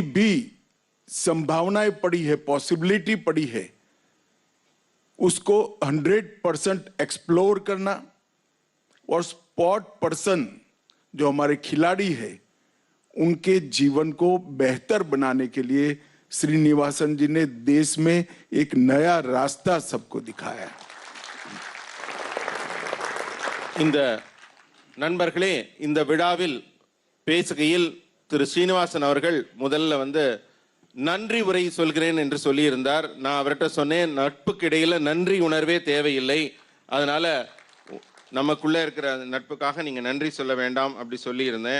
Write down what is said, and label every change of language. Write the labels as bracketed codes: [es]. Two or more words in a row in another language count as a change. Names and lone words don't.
[hi] भी संभावनाएं पड़ी है, पॉसिबिलिटी पड़ी है, उसको 100% एक्सप्लोर करना, और [en] sport person [hi] जो हमारे खिलाड़ी है उनके जीवन को बेहतर बनाने के लिए श्रीनिवासन जी ने देश में एक नया रास्ता सबको दिखाया. [ta] இந்த நண்பர்களே, இந்த விழாவில் பேசுகையில் திரு ஸ்ரீனிவாசன் அவர்கள் முதல்ல நன்றி உரை சொல்கிறேன் என்று சொல்லியிருந்தார். நான் அவர்கிட்ட சொன்னேன், நட்புக்கு இடையில நன்றி உணர்வே தேவையில்லை, அதனால நமக்குள்ள இருக்கிற நட்புக்காக நீங்க நன்றி சொல்ல வேண்டாம் அப்படி சொல்லியிருந்தேன்.